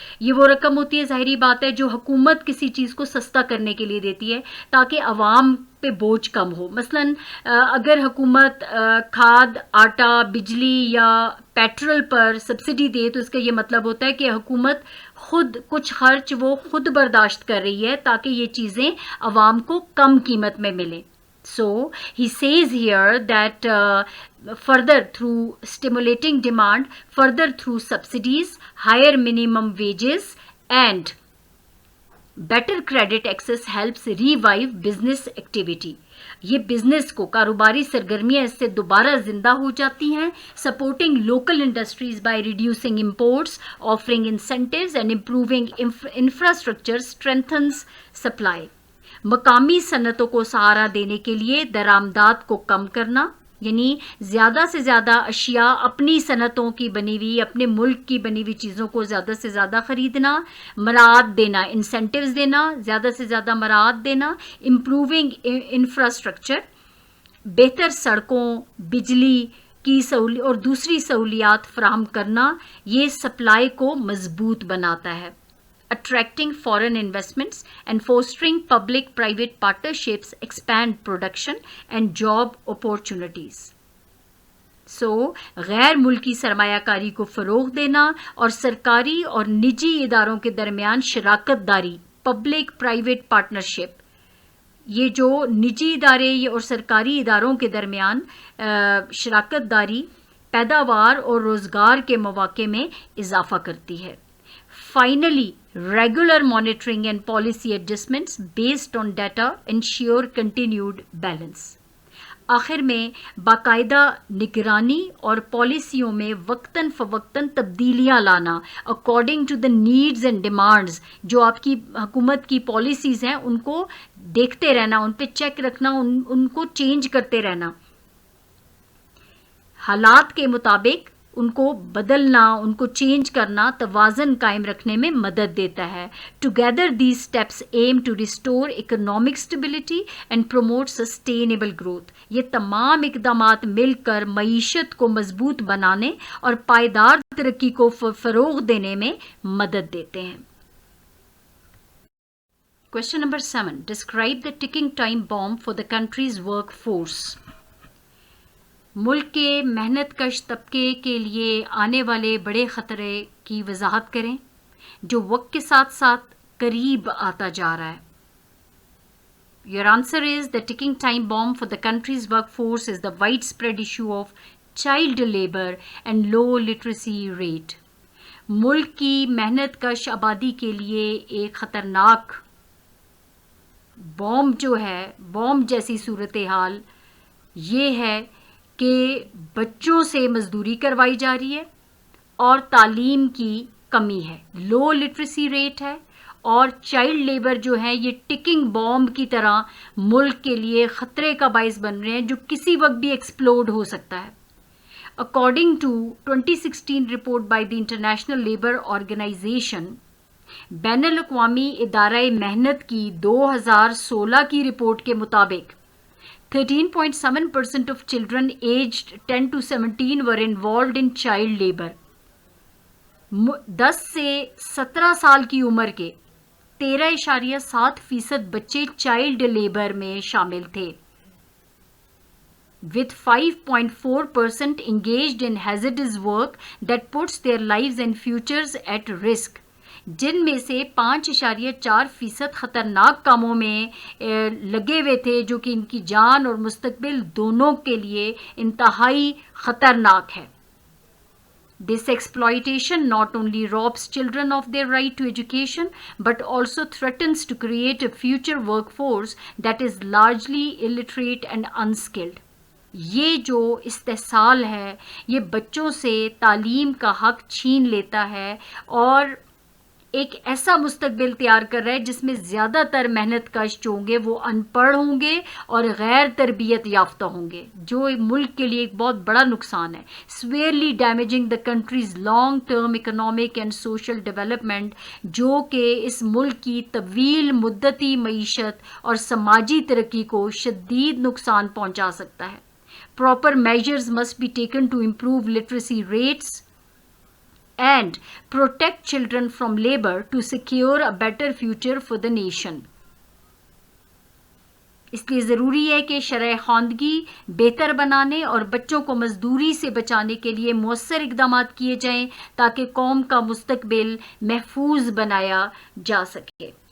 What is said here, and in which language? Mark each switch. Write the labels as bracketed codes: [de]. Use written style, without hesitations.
[ur] یہ وہ رقم ہوتی ہے, ظاہری بات ہے, جو حکومت کسی چیز کو سستا کرنے کے لیے دیتی ہے تاکہ عوام پہ بوجھ کم ہو. مثلاً اگر حکومت کھاد, آٹا, بجلی یا پیٹرول پر سبسڈی دے تو اس کا یہ مطلب ہوتا ہے کہ حکومت خود کچھ خرچ وہ خود برداشت کر رہی ہے تاکہ یہ چیزیں عوام کو کم قیمت میں ملیں. [en] So he says here that further through stimulating demand, further through subsidies, higher minimum wages and better credit access helps revive business activity. [ur] یہ بزنس کو کاروباری سرگرمیاں اس سے دوبارہ زندہ ہو جاتی ہیں. [en] Supporting local industries by reducing imports, offering incentives and improving infrastructure strengthens supply. [ur] مقامی صنعتوں کو سہارا دینے کے لیے درآمدات کو کم کرنا, یعنی زیادہ سے زیادہ اشیاء اپنی صنعتوں کی بنی ہوئی, اپنے ملک کی بنی ہوئی چیزوں کو زیادہ سے زیادہ خریدنا, مراعات دینا, انسینٹیوز دینا, زیادہ سے زیادہ مراعات دینا. امپروونگ انفراسٹرکچر, بہتر سڑکوں, بجلی کی اور دوسری سہولیات فراہم کرنا, یہ سپلائی کو مضبوط بناتا ہے. [en] Attracting foreign investments and fostering public-private partnerships expand production and job opportunities. [ur] So, غیر ملکی سرمایہ کاری کو فروغ دینا اور سرکاری اور نجی اداروں کے درمیان شراکت داری, پبلک پرائیویٹ پارٹنرشپ, یہ جو نجی ادارے اور سرکاری اداروں کے درمیان شراکت داری پیداوار اور روزگار کے مواقع میں اضافہ کرتی ہے. [en] Finally, regular monitoring and policy adjustments based on data ensure continued balance. [ur] آخر میں باقاعدہ نگرانی اور پالیسیوں میں وقتاً فوقتاً تبدیلیاں لانا [en] According to the needs and demands. [ur] جو آپ کی حکومت کی پالیسیز ہیں ان کو دیکھتے رہنا, ان پہ چیک رکھنا, ان کو چینج کرتے رہنا, حالات کے مطابق ان کو بدلنا, ان کو چینج کرنا توازن قائم رکھنے میں مدد دیتا ہے. [en] Together these steps aim to restore economic stability and promote sustainable growth. [ur] یہ تمام اقدامات مل کر معیشت کو مضبوط بنانے اور پائیدار ترقی کو فروغ دینے میں مدد دیتے ہیں. [en] Question number 7. Describe the ticking time bomb for the country's workforce. [ur] ملک کے محنت کش طبقے کے لیے آنے والے بڑے خطرے کی وضاحت کریں جو وقت کے ساتھ ساتھ قریب آتا جا رہا ہے. [en] Your answer is the ticking time bomb for the country's workforce is the widespread issue of child labor and low literacy rate. [ur] ملک کی محنت کش آبادی کے لیے ایک خطرناک بوم جو ہے, بوم جیسی صورتحال یہ ہے کہ بچوں سے مزدوری کروائی جا رہی ہے اور تعلیم کی کمی ہے, لو لٹریسی ریٹ ہے, اور چائلڈ لیبر جو ہے یہ ٹکنگ بامب کی طرح ملک کے لیے خطرے کا باعث بن رہے ہیں جو کسی وقت بھی ایکسپلوڈ ہو سکتا ہے. [en] according to 2016 report by the international labour organization, [ur] بین الاقوامی ادارہ محنت کی 2016 کی رپورٹ کے مطابق [en] 13.7% of children aged 10 to 17 were involved in child labor. [ur] 10 سے 17 سال کی عمر کے 13.7% بچے چائلڈ لیبر میں شامل تھے, [en] with 5.4% engaged in hazardous work that puts their lives and futures at risk. [ur] جن میں سے 5.4% خطرناک کاموں میں لگے ہوئے تھے جو کہ ان کی جان اور مستقبل دونوں کے لیے انتہائی خطرناک ہے. [en] This exploitation not only robs children of their right to education but also threatens to create a future workforce that is largely illiterate and unskilled. [ur] یہ جو استحصال ہے یہ بچوں سے تعلیم کا حق چھین لیتا ہے اور ایک ایسا مستقبل تیار کر رہا ہے جس میں زیادہ تر محنت کش جو ہوں گے وہ ان پڑھ ہوں گے اور غیر تربیت یافتہ ہوں گے, جو ملک کے لیے ایک بہت بڑا نقصان ہے. [en] severely damaging the country's long term economic and social development, [ur] جو کہ اس ملک کی طویل مدتی معیشت اور سماجی ترقی کو شدید نقصان پہنچا سکتا ہے. [en] Proper measures must be taken to improve literacy rates and protect children from labor to secure a better future for the nation. [ur] اس لیے ضروری ہے کہ شرح خواندگی بہتر بنانے اور بچوں کو مزدوری سے بچانے کے لیے مؤثر اقدامات کیے جائیں تاکہ قوم کا مستقبل محفوظ بنایا جا سکے.